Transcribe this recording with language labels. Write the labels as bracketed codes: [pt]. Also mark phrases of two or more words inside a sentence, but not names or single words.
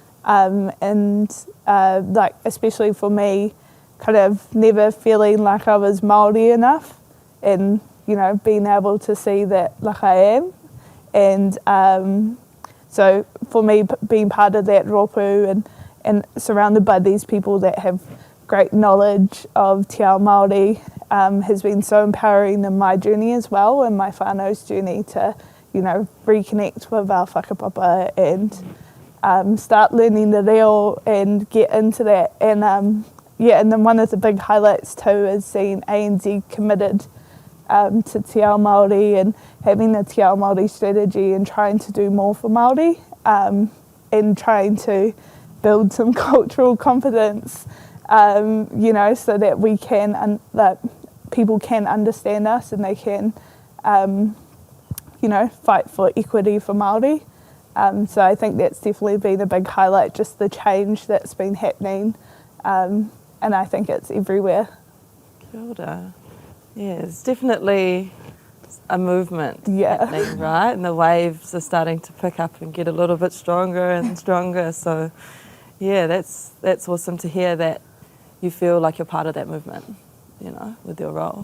[en] Like, especially for me, kind of never feeling like I was Māori enough, and, you know, being able to see that like I am. And so for me, being part of that rōpū and surrounded by these people that have great knowledge of [mi] te ao Māori [en] has been so empowering in my journey as well, and my whānau's journey to, you know, reconnect with our whakapapa and start learning the reo and get into that. And and then one of the big highlights too is seeing ANZ committed to [mi] te ao Māori [en] and having the [mi] te ao Māori [en] strategy and trying to do more for Māori, and trying to build some cultural confidence, you know, so that we can, that people can understand us and they can, you know, fight for equity for Māori. So I think that's definitely been a big highlight, just the change that's been happening, and I think it's everywhere. [mi] Kia ora. [en] Yeah, it's definitely a movement happening, right? And the waves are starting to pick up and get a little bit stronger and stronger. So, yeah, that's awesome to hear that you feel like you're part of that movement, you know, with your role.